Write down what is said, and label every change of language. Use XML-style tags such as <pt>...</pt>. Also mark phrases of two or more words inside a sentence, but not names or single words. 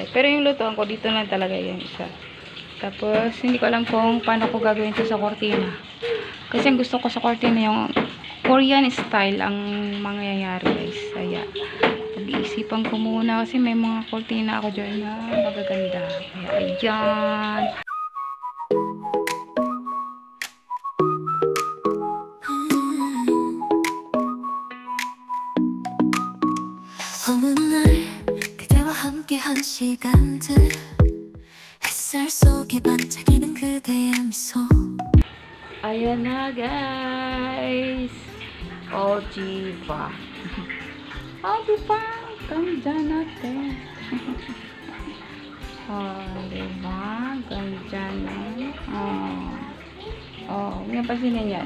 <tl>Pero yung lutuan ko, dito lang talaga yan isa. Tapos, hindi ko alam kung paano ko gagawin ito sa kurtina. Kasi ang gusto ko sa kurtina yung</tl> <en>Korean style</en> <tl>ang mangyayari, guys. Ayan. Pag-iisipan ko muna kasi may mga kurtina ako dyan na magaganda. Ayan.</tl> <ko>어느 날 그대와 함께한 시간들 햇살 속에 반짝이는 그대의 미소</ko> <tl>Ayan na, guys. O, diba? O, diba? Ganda natin. O, diba? Ganda na. Huwag niya pasinin yan.</tl>